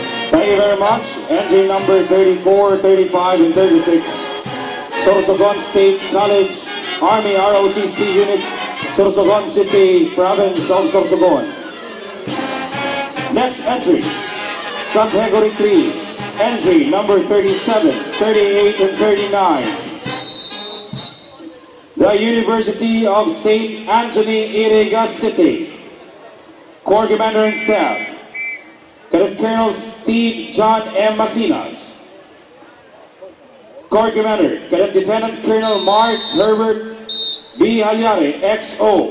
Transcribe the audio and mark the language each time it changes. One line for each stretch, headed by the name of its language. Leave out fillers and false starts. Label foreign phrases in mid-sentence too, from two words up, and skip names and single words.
English: Thank you very much. Entry number 34, 35, and 36. Sorsogon State College, Army ROTC Unit, Sorsogon City, Province of Sorsogon. Next entry, Category 3, entry number 37, 38, and 39. The University of St. Anthony, Iriga City. Corps Commander and Staff, Cadet Colonel Steve John M. Masinas. Corps Commander, Cadet Lieutenant Colonel Mark Herbert B. Halyare, XO.